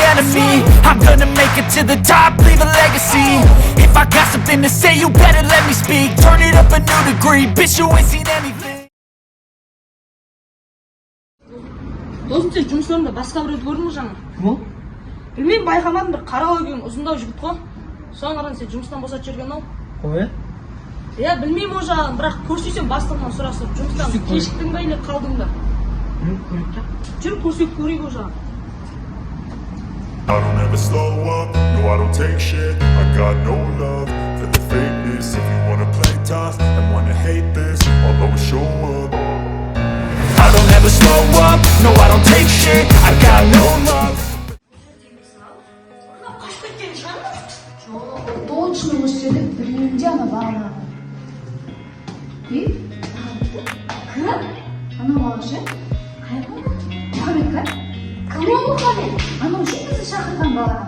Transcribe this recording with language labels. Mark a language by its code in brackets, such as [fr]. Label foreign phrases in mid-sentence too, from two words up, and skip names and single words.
[en] fantasy. I'm gonna make it to the top, leave a legacy. If I got something to say, you better let me speak. Turn it up a new degree, bitch, you ain't seen anything. [kk] Досым, сен жұмыс орнында басқа біреуді көрдің бе жаңа? Кім ол? Білмеймін, байқамадым, бір қаралы келген ұзындау жігіт қой. Соған қарағанда сен жұмыстан босатып жіберген ау. Ой? Иә, білмеймін о жағын, бірақ көрсетсем бастығынан сұрастырып, жұмыстан кешіктің ба или қалдың ба? Көрейік та. Жүр, көрсетіп көрейік о жағын. [en] I don't ever slow up, no I don't take shit. I got no love for the fakeness. If you wanna play tough and wanna hate this, I'll always show up. I don't ever slow up, no I don't take shit. I got no love. [kk] Точно өшіріп біреуінде ана бағана. Кім? Ана бала ше? Қай бала? Мұхаммед қа? Кім ол Мұхаммед? Ана үшін бізді шақырған бағана.